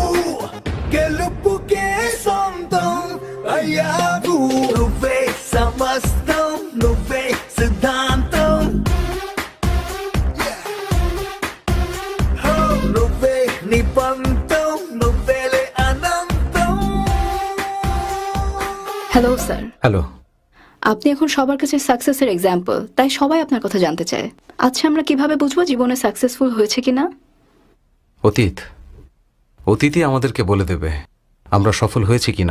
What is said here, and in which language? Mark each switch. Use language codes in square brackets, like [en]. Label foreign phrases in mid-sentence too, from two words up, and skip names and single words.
[te] గెలుపుకే సొంతం అయ్యావు. నువ్వే సమస్తం, నువ్వే సిద్ధాంతం. నువ్వే నిపంతం. [bn] হ্যালো স্যার, হ্যালো। আপনি এখন সবার কাছে [en] success's example, [bn] তাই সবাই আপনার কথা জানতে চায়। আচ্ছা, আমরা কিভাবে বুঝবো জীবনে সাকসেসফুল হয়েছে কিনা? অতীতই আমাদেরকে বলে দেবে আমরা সফল হয়েছি কিনা।